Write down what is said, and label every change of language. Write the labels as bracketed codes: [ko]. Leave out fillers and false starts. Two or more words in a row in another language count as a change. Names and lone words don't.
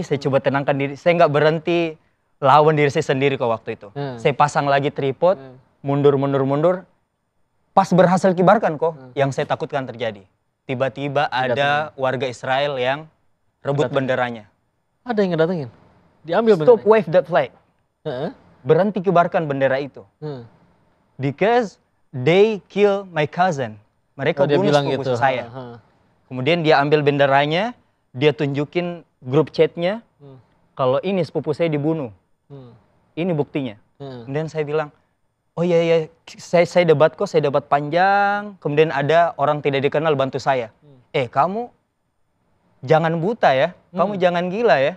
[id] Saya coba tenangkan diri. Saya nggak berhenti lawan diri saya sendiri kok waktu itu. Saya pasang lagi tripod, mundur. Pas berhasil kibarkan kok, yang saya takutkan terjadi. Tiba-tiba ada warga Israel yang rebut benderanya. Ada yang ngedatengin? Diambil [en] Stop, [id] benderanya? [en] wave that flag. [id] Berhenti kibarkan bendera itu. [en] Because they kill my cousin. [id] Mereka dia bunuh bilang sepupu gitu. saya. Kemudian dia ambil benderanya, dia tunjukin grup chatnya, kalau ini sepupu saya dibunuh. Ini buktinya. Kemudian saya bilang, oh iya, saya debat kok, saya debat panjang. Kemudian ada orang tidak dikenal bantu saya. Kamu jangan buta ya, kamu jangan gila ya.